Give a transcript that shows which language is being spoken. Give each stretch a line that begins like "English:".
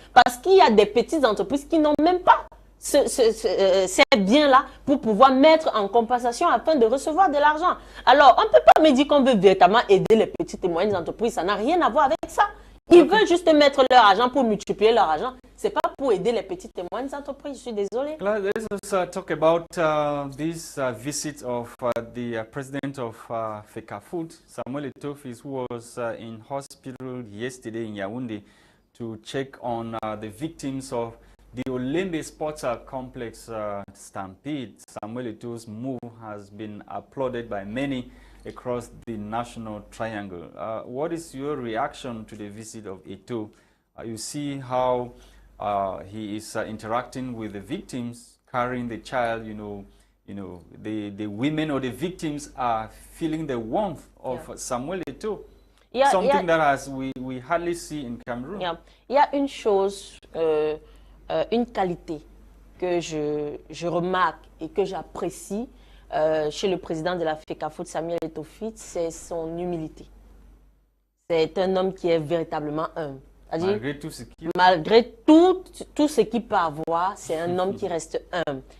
French: Parce qu'il y a des petites entreprises qui n'ont même pas ces biens-là pour pouvoir mettre en compensation afin de recevoir de l'argent. Alors, on ne peut pas me dire qu'on veut véritablement aider les petites et moyennes entreprises. Ça n'a rien à voir avec ça. Ils veulent juste mettre leur argent pour multiplier leur argent. Ce n'est pas pour aider les petites et moyennes entreprises. Je suis désolée.
English: Let's also talk about this visit of the president of FECAFOOT, Samuel Etofis, who was in hospital yesterday in Yaoundé to check on the victims of the Olembe Sports Complex stampede. Samuel Eto's move has been applauded by many across the national triangle. What is your reaction to the visit of Eto? You see how he is interacting with the victims, carrying the child. The women or the victims are feeling the warmth of Samuel Eto. Something that we hardly see in Cameroon.
French: Il y a une chose, une qualité que je remarque et que j'apprécie chez le président de la FECAFOOT, Samuel Etofis, c'est son humilité. C'est un homme qui est véritablement humble. Malgré tout ce qu'il peut avoir, c'est un homme qui reste humble.